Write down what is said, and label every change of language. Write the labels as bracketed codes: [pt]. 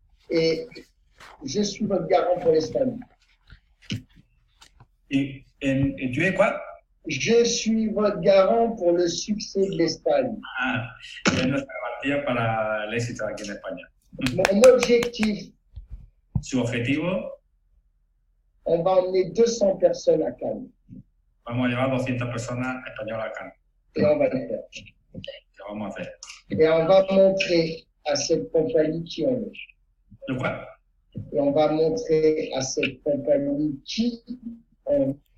[fr] Et je suis votre garant pour l'Espagne. [es] ¿Y tu es cuál? [fr] Je suis votre garant pour le succès de l'Espagne. [es] Ah, es nuestra garantía para el éxito aquí en España. [fr] Mon objectif, [es] Su objetivo, [fr] on va emmener 200 personnes à Cannes. [es] vamos a llevar 200 personas españolas acá. [fr] Et on va le faire. [es] ¿Qué vamos a hacer? [fr] Et on va montrer à cette compagnie qui on est. [es] ¿De cuál? [fr] Et on va montrer à cette compagnie qui on est.